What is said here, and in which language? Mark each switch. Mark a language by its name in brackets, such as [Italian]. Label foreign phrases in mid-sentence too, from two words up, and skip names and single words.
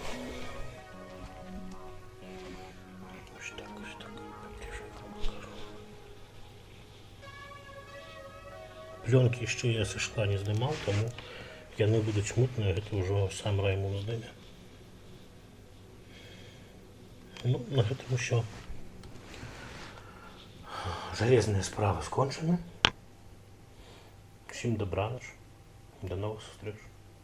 [Ukrainian] Ось так, ось так. Пленки ще я со шкла не знімав, тому яны будуть мутні, це вже сам Раймунд зніме. [Belarusian] Ну, на гэтым усё. Жалезныя справы скончаны. Усім добраноч. До новых сустрэч.